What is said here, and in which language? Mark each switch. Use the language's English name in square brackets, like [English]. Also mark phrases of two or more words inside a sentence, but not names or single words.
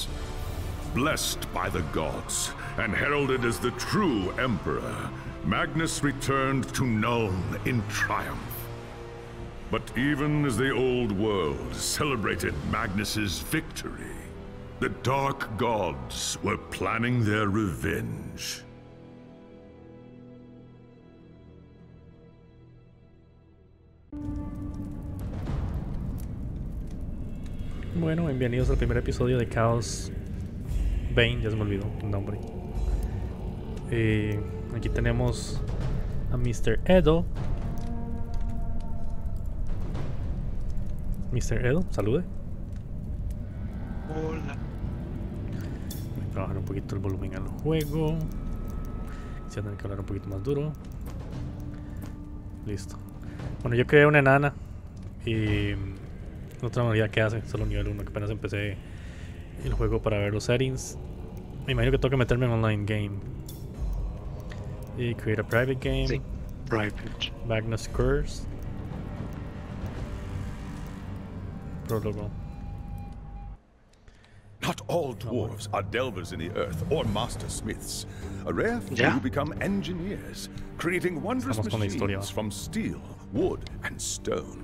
[English] Blessed by the gods and heralded as the true Emperor, Magnus returned to Nuln in triumph. But even as the old world celebrated Magnus's victory, the dark gods were planning their revenge. [Spanish] Bueno, bienvenidos al primer episodio de Chaos Bane, ya se me olvidó el nombre. Aquí tenemos a Mr. Edo. Mr. Edo, salude. Hola. Voy a bajar un poquito el volumen al juego. Se va a tener que hablar un poquito más duro. Listo. Bueno, yo creé una enana y no tengo ni idea qué hace, solo nivel 1, que apenas empecé el juego para ver los settings. Me imagino que tengo que meterme en [English] online game. Y create a private game. [Spanish] Sí, private. Magnus Curse. Prologo. [English] Not all dwarves are delvers in the earth or master smiths. A rare few become engineers, creating wondrous machines from steel, wood, and stone.